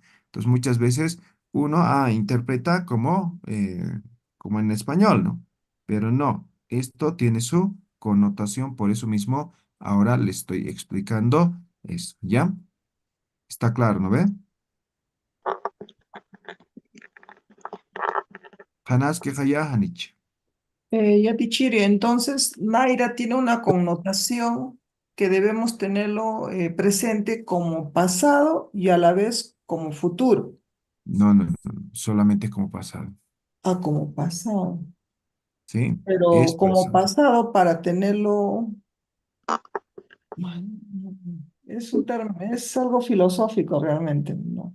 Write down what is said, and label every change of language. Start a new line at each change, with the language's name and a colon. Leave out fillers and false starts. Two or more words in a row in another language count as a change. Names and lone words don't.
Spanish: Entonces muchas veces uno interpreta como en español, ¿no? Pero no, esto tiene su connotación, por eso mismo ahora le estoy explicando eso, ¿ya? Está claro, ¿no ve?
Aymara: Hanas que haya hanich.
Spanish: Yatichiri, entonces Naira tiene una connotación que debemos tenerlo presente como pasado y a la vez como futuro. No, no, no, no, solamente como pasado. Ah, como pasado. ¿Sí? Es Pero como pasado. pasado para tenerlo, es un término, es algo filosófico realmente, ¿no?